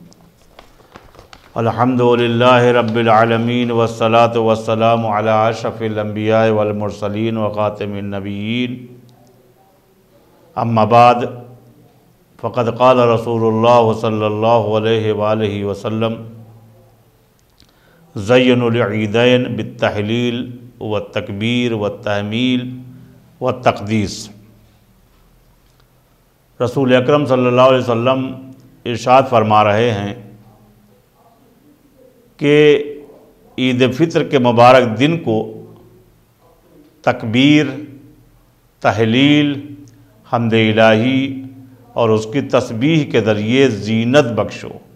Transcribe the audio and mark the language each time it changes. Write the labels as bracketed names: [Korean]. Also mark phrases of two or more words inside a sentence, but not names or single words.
[Arabic] الحمد لله رب العالمين والصلاة والسلام على أشرف الأنبياء والمرسلين وخاتم النبيين. أما بعد فقد قال رسول الله صلى الله عليه وآله وسلم زينوا العيدين بالتهليل وتكبير وتحميد وتقديس. [Urdu] رسول اکرم [Arabic] صلى الله عليه وسلم [Urdu] ارشاد فرما رہے ہیں کہ عید فطر کے مبارک دن کو تکبیر، تہلیل، حمد الٰہی اور اس کی تسبیح کے ذریعے زینت بخشو.